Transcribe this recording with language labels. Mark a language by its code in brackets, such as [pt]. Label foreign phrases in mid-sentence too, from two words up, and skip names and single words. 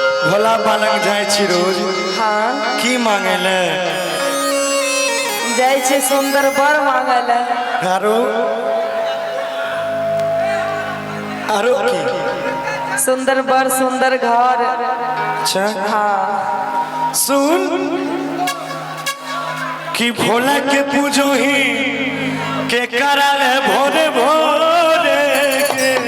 [anp] भोला बालक जाय छी रोज। हाँ की मांगेले जाय छे सुंदर बर मांगले। आरो आरो की सुंदर बर सुंदर घर। अच्छा हाँ सुन कि भोला के पूजो ही के कराले भोरे भोरे के